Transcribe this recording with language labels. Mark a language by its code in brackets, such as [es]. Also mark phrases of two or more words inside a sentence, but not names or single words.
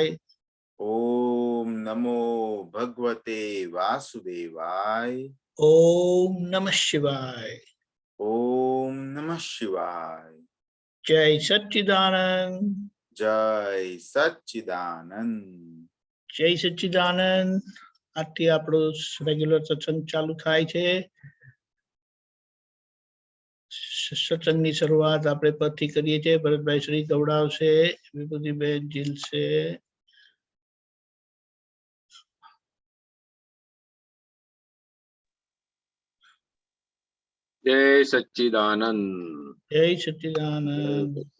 [sa] ओम नमो भगवते वासुदेवाय, ओम नमः शिवाय। ओम नमः शिवाय। जय सच्चिदानंद, जय सच्चिदानंद। जय सच्चिदानंद। [gu] આજથી આપણો રેગ્યુલર સત્સંગ ચાલુ થાય છે. સત્સંગની શરૂઆત આપણે પદથી કરીએ છીએ. ભરતભાઈ શ્રી ગવડાવશે, વિભૂતિબેન ઝીલશે. [sa] जय सच्चिदानंद, जय सच्चिदानंद।